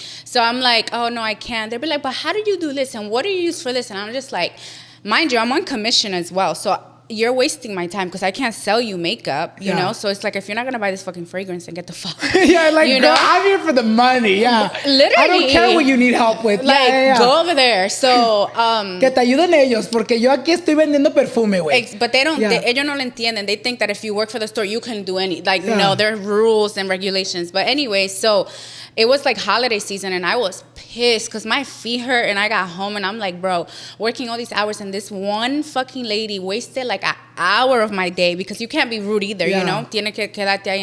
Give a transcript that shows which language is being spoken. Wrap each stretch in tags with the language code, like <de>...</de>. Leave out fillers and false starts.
<en>So I'm like, oh, no, I can't. They'd be like, but how did you do this? And what do you use for this? And I'm just like, mind you, I'm on commission as well. So you're wasting my time because I can't sell you makeup, you know? So it's like, if you're not going to buy this fucking fragrance, then get the fuck. Yeah, like, you know? I'm here for the money, Literally. I don't care what you need help with. Like, go over there. So,</en> <es>que te ayuden ellos, porque yo aquí estoy vendiendo perfume, güey.</es> <en>But they don't,</en> <es>ellos no lo entienden.</es> <en>They think that if you work for the store, you can do any, like, no, there are rules and regulations. But anyway, so it was like holiday season and I was pissed because my feet hurt and I got home and I'm like, bro, working all these hours and this one fucking lady wasted like an hour of my day because you can't be rude either, you know?</en> <es>Tiene que quedarte ahí.</es>